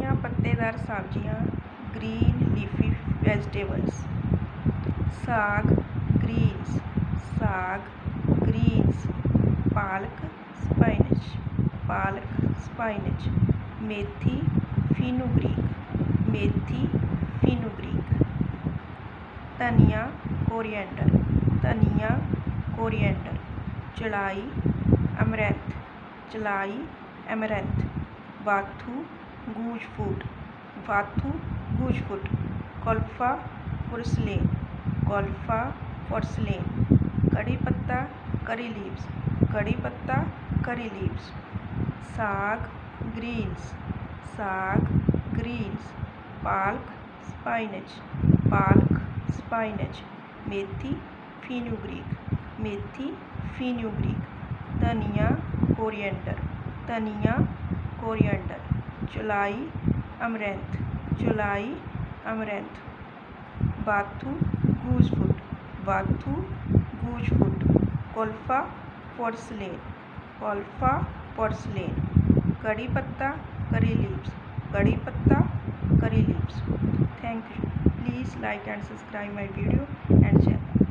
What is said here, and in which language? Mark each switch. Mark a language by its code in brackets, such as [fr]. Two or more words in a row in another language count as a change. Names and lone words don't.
[hi] पत्तेदार सब्जियां, [en] green leafy vegetables. [hi] साग ग्रीन्स, साग ग्रीन्स। पालक स्पाइनच, पालक स्पाइनच। मेथी फिनुग्रीक, मेथी फिनुग्रीक। धनिया कोरिएंडर, धनिया कोरिएंडर। चलाई अमरैंथ, चलाई अमरैंथ। [en] वाथू goose food, वाथू goose food। [hi] कोल्फा पुरसलेन, कोल्फा पुरसलेन। कड़ी पत्ता [en] curry leaves, [hi] कड़ी पत्ता [en] curry leaves. [hi] साग ग्रीन्स, साग ग्रीन्स। पालक स्पाइनच, पालक स्पाइनच। मेथी फिनुग्रीक, मेथी फिनुग्रीक। धनिया कोरिएंडर, धनिया कोरिएंडर। चलाई अमरैंथ, चलाई अमरैंथ। [en] वाथू goose food, वाथू goose food। [hi] कोल्फा पोर्सलेन, कोल्फा पोर्सलेन। कड़ी पत्ता [en] curry leaves, [hi] कड़ी पत्ता [en] curry leaves. Thank you. Please like and subscribe my video and channel.